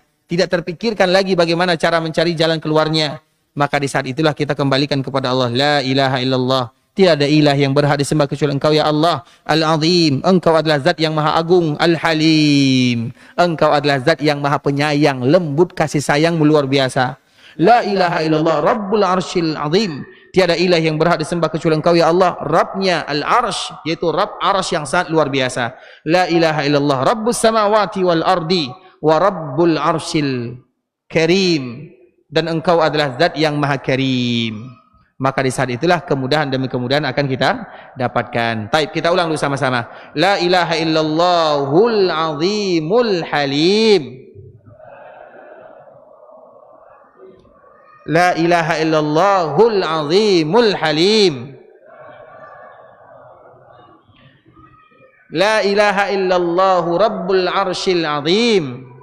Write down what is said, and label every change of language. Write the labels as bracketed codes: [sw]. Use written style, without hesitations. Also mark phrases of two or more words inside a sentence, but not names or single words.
[id] Tidak terpikirkan lagi bagaimana cara mencari jalan keluarnya. Maka di saat itulah kita kembalikan kepada Allah. [ar] لا إله إلا الله. [id] Tiada ilah yang berhak disembah kecuali Engkau ya Allah. Al-Azim. Engkau adalah zat yang maha agung. Al-Halim. Engkau adalah zat yang maha penyayang. Lembut kasih sayang luar biasa. [ar] لا إله إلا الله رب العرش العظيم. [id] Tiada ilah yang berhak disembah kecuali Engkau ya Allah. Rabbnya Al-Arsh, yaitu Rabb Arsh yang sangat luar biasa. [ar] لا إله إلا الله. رب السماوات والأرض ورب العرش الكريم. [id] Dan Engkau adalah zat yang maha karim. Maka di saat itulah kemudahan demi kemudahan akan kita dapatkan. Taib, kita ulang dulu sama-sama. [ar] لا إله إلا الله العظيم الحليم. لا إله إلا الله العظيم الحليم. لا إله إلا الله رب العرش العظيم.